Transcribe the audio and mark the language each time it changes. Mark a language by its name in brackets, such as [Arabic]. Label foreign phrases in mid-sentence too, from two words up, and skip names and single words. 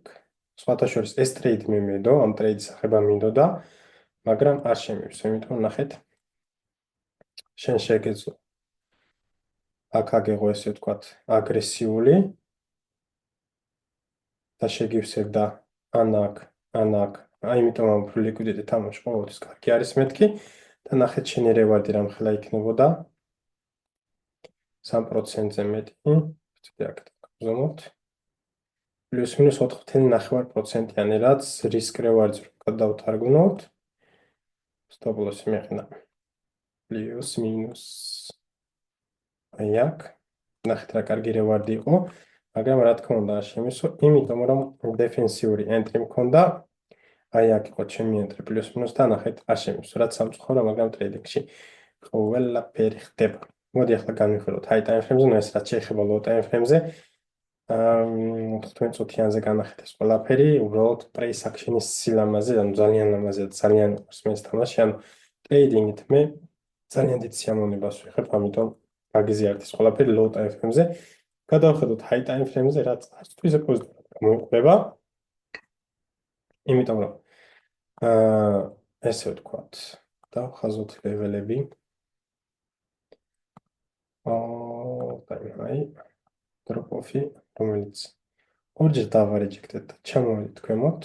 [Georgian] სხვათა შორის ეს ტრეიდი მე მინდო, ამ ტრეიდის ახება მინდოდა, მაგრამ არ შემივსო, იმიტომ ნახეთ, შენ შეგეძლო აქ აგეღო ესე ვთქვათ, აგრესიული და შეგივსებდა ან აქ, ან აქ. იმიტომ ამ liquidity თამაში ყოველთვის კარგი არის მეთქი და ნახეთ შენი რევარდი რამხელა იქნებოდა 3%-ზე მეტი. ვთქვი აქ გავზომოთ. პლუს მინუს 4.9%-იანი, რაც [English] risk reward-ს [Georgian] გადავთარგმნოთ. [English] stop loss-ი [Georgian] მეყნა. პლუს მინუს აი აქ. ნახეთ რა კარგი reward-ი იყო, მაგრამ რა თქმა უნდა არ შემისო, იმიტომ რომ დეფენსიური entry მქონდა. აი აქ იყო ჩემი entry პლუს მინუს და ნახეთ არ შემისო, რაც სამწუხაროა, მაგრამ ტრეიდინგში ყველაფერი ხდება. მოდი ახლა განვიხილოთ [English] high time frame-ზე, [Georgian] ნუ ეს რაც შეეხება [English] low time frame-ზე. [Georgian] 15 წუთიანზე განახეთ ეს ყველაფერი, უბრალოდ [English] price action-ის [Georgian] სილამაზე, ანუ ძალიან ლამაზია, ძალიან უყვარს მე ეს თამაში, ანუ ტრეიდინგით მე ძალიან დიდ სიამოვნებას ვიღებ, ამიტომ გაგიზიარეთ ეს ყველაფერი [English] low time frame-ზე. [Georgian] გადავხედოთ [English] high time frame-ზე, [Georgian] რაც არც თუ ისე პოზიტიურად მოიყვება, იმიტომ რომ ესე ვთქვათ, დავხაზოთ ლეველები. აი, [English] drop off-ი, [Georgian] რომელიც ორჯერ დავარეჯექტეთ და ჩამოვედით ქვემოთ.